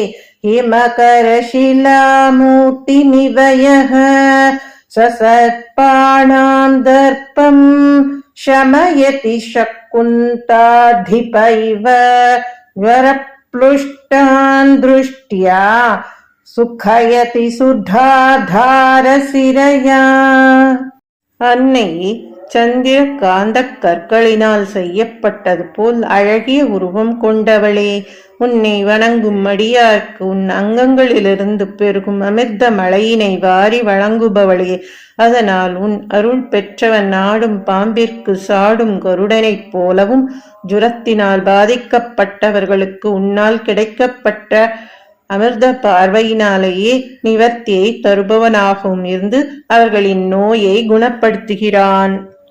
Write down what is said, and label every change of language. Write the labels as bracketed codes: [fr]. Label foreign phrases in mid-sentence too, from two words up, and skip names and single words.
[sa] हिमकरशिलामूर्तिमिव यः ससर्पाणां दर्पं शमयति शकुन्ताधिप इव ज्वरप्लुष्टान् दृष्ट्या सुखयति सुधाधारसिरया. [ta] அன்னை சந்திர காந்த கற்களினால் செய்யப்பட்டது போல் அழகிய உருவம் கொண்டவளே, உன்னை வணங்கும் அடியார்க்கு உன் அங்கங்களிலிருந்து பெருகும் அமிர்த மழையினை வாரி வழங்குபவளே, அதனால் உன் அருள் பெற்றவன் நாடும் பாம்பிற்கு சாடும் கருடனைப் போலவும் ஜுரத்தினால் பாதிக்கப்பட்டவர்களுக்கு உன்னால் கிடைக்கப்பட்ட அமிர்த பார்வையினாலேயே நிவர்த்தியை தருபவனாகவும் இருந்து அவர்களின் நோயை குணப்படுத்துகிறான்.